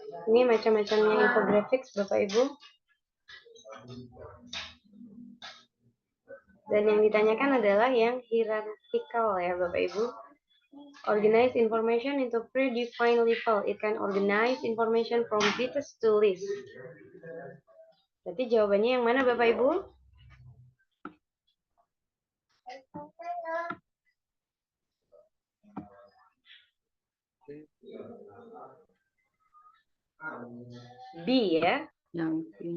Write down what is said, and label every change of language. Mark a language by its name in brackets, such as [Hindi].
[Indonesian] Ini macam-macamnya infographics Bapak Ibu. Dan yang ditanyakan adalah yang hierarchical ya Bapak Ibu. [English] Organize information into predefined level. It can organize information from bits to list. [Indonesian] Berarti jawabannya yang mana Bapak Ibu? B ya? Yang